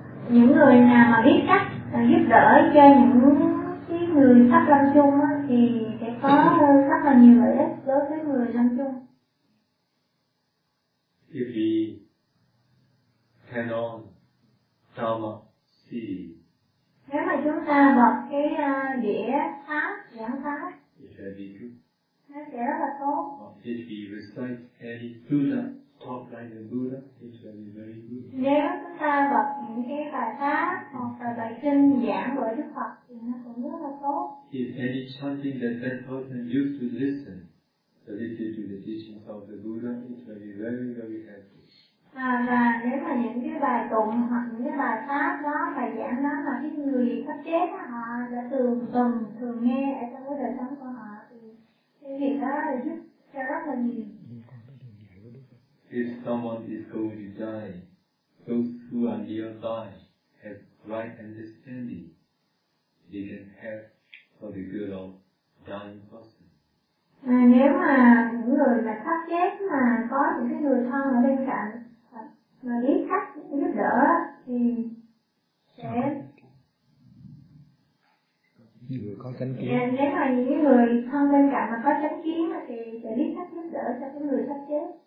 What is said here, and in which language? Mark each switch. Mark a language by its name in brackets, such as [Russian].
[Vietnamese] Những người nào mà biết cách giúp đỡ cho những người sắp lâm chung á thì sẽ có rất là nhiều lợi ích đối với người lâm chung. [English] If we turn on Dharma CD. [Vietnamese] Nếu mà chúng ta bật cái đĩa pháp giảng pháp. [English] It can be good. [Vietnamese] Nó sẽ rất là tốt. [English] If we recite any sutta. Talk like the Buddha, it's very, very good. [Vietnamese] Nếu chúng ta bật những cái bài pháp hoặc là bài kinh giảng của Đức Phật thì nó cũng rất là tốt. [English] If any chanting that person used to listen, to listen to the teachings of the Buddha, it's very, very, very helpful. [Vietnamese] Và nếu mà những cái bài tụng hoặc những cái bài pháp đó, bài giảng đó mà cái người sắp chết họ đã thường nghe ở trong cái đời sống của họ thì cái việc đó là giúp cho rất là nhiều. [English] If someone is going to die, those who are near die have right understanding. They can help for the good of dying person. [Vietnamese] Nếu mà những người mà sắp chết mà có những cái người thân ở bên cạnh mà biết cách giúp đỡ thì sẽ người có chánh kiến. Nếu mà những người thân bên cạnh mà có chánh kiến thì sẽ biết cách giúp đỡ cho cái người sắp chết.